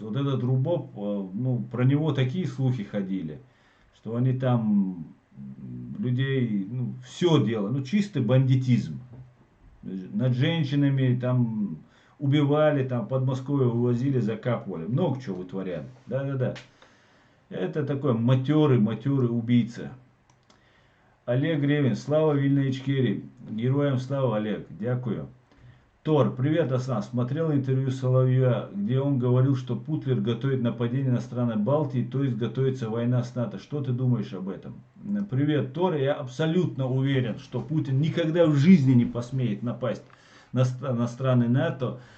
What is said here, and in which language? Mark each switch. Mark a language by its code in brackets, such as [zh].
[ru] Вот этот РУБОП, ну, про него такие слухи ходили, что они там людей, ну, все делали, ну, чистый бандитизм. Над женщинами там убивали, там под Москвой увозили, закапывали. Много чего вытворяли. Да-да-да. Это такой матерый убийца. [uk] Олег Гревин, слава Вільної Ічкерії. Героям слава, Олег, дякую. [ru] Тор, привет, Асан. Смотрел интервью Соловья, где он говорил, что Путлер готовит нападение на страны Балтии, то есть готовится война с НАТО. Что ты думаешь об этом? Привет, Тор. Я абсолютно уверен, что Путин никогда в жизни не посмеет напасть на страны НАТО.